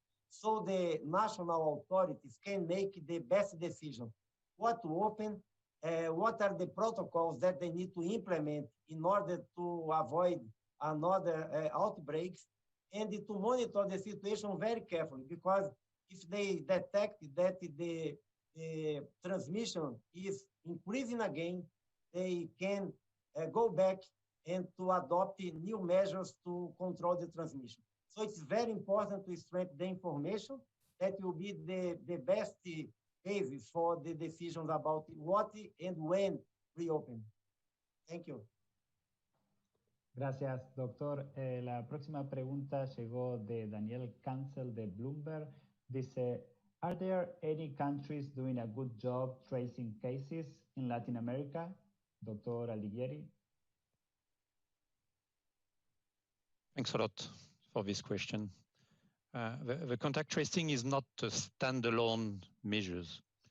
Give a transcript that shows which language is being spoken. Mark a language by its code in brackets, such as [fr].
[en] So the national authorities can make the best decision, what to open, what are the protocols that they need to implement in order to avoid another outbreaks, and to monitor the situation very carefully, because if they detect that the transmission is increasing again, they can go back and to adopt new measures to control the transmission. So it's very important to strengthen the information that will be the best basis for the decisions about what and when reopen. Thank you. [es] Gracias, doctor. La próxima pregunta llegó de Daniel Cancel de Bloomberg. Dice, [en] are there any countries doing a good job tracing cases in Latin America? Dr. Alighieri. Thanks a lot for this question. The contact tracing is not a standalone measures.